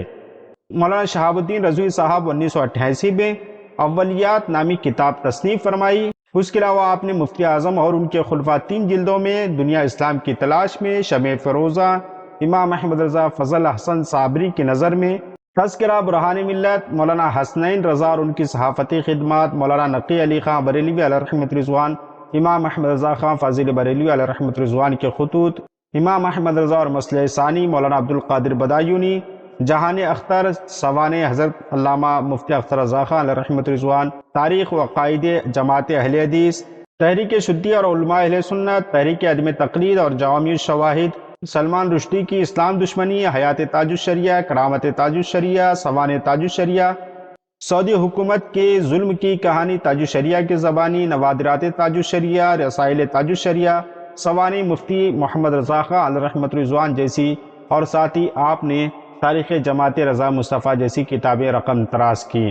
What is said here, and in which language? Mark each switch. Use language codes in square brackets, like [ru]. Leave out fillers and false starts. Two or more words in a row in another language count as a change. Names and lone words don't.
[ur] مولانا شہاب الدین رضوی صاحب 1988 میں اولیات نامی کتاب تصنیف فرمائی. اس کے علاوہ آپ نے مفتی اعظم اور ان کے خلفا 3 جلدوں میں دنیا اسلام کی تلاش میں، شمع فروزاں، امام احمد رضا فضل حسن صابری کی نظر میں، تذکرہ برہان ملت، مولانا حسنین رضا اور ان کی صحافتی خدمت, مولانا نقی علی خاں بریلوی علیہ رحمت رضوان، امام احمد رضا خاں فاضل بریلوی علیہ رحمت رضوان کے خطوط، امام احمد رضا اور مسئلہ ثانی مولانا عبد القادر بدایونی، جہان اختر سوانح حضرت علامہ مفتی اختر رضا خاں علیہ رحمت رضوان، تاریخ و قائدے جماعت اہل حدیث، تحریک شدھی اور علما اہل سنت، تحریک عدم تقلید اور جوامع شواہد, سلمان رشدی کی اسلام دشمنی، حیات تاج الشریعہ، کرامت تاج الشریعہ، سوانح تاج الشریعہ، سعودی حکومت کے ظلم کی کہانی تاج الشریعہ کی زبانی، نوادرات تاج الشریعہ، رسائل تاج الشریعہ، سوانح مفتی محمد رضا خان علیہ رحمت رضوان جیسی، اور ساتھ ہی آپ نے تاریخ جماعت رضا مصطفیٰ جیسی کتابیں رقم تراز کی۔